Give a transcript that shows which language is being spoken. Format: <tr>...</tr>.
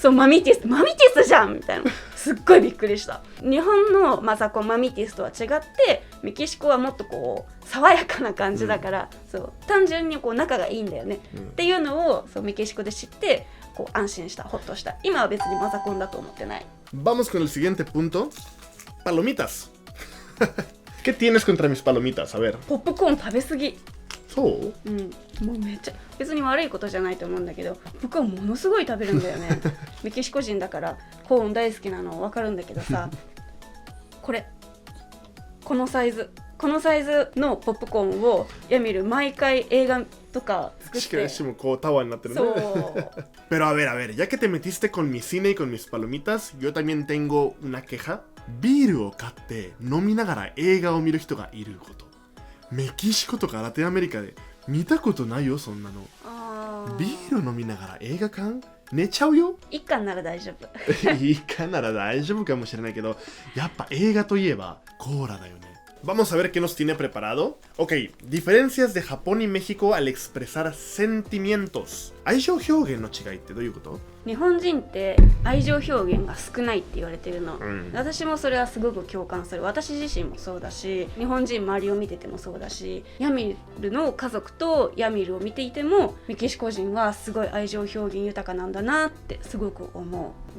<ja>そうマミティスじゃんみたいなすっごいびっくりした。日本のマザコンマミティスとは違ってメキシコはもっとこう爽やかな感じだから、そう単純にこう仲がいいんだよね、っていうのをそうメキシコで知ってこう安心したホッとした。今は別にマザコンだと思ってない。</ja> <es>Vamos con el siguiente punto. Palomitas. ¿Qué tienes contra mis palomitas? A ver.</es> <ja>ポップコーン食べ過ぎ。そう？もうめっちゃ別に悪いことじゃないと思うんだけど、僕はものすごい食べるんだよねメキシコ人だからコーン大好きなの分かるんだけどさこのサイズのポップコーンをヤミル毎回映画とか作って。しかもこうタワーになってるね。そう</ja> <es>Pero a ver, ya que te metiste con mi cine y con mis palomitas, yo también tengo una queja.</es> <ja>ビールを買って飲みながら映画を見る人がいること。メキシコとかラテンアメリカで見たことないよ、そんなの。ビール飲みながら映画館寝ちゃうよ。一巻なら大丈夫いいかなら大丈夫かもしれないけど、やっぱ映画といえばコーラだよね。</ja> <es>Vamos a ver qué nos tiene preparado. Ok, diferencias de Japón y México al expresar sentimientos.</es> <ja>愛情表現の違いってどういうこと？日本人って愛情表現が少ないって言われてるの、私もそれはすごく共感する。私自身もそうだし、日本人周りを見ててもそうだし、ヤミルの家族とヤミルを見ていてもメキシコ人はすごい愛情表現豊かなんだなってすごく思う。</ja>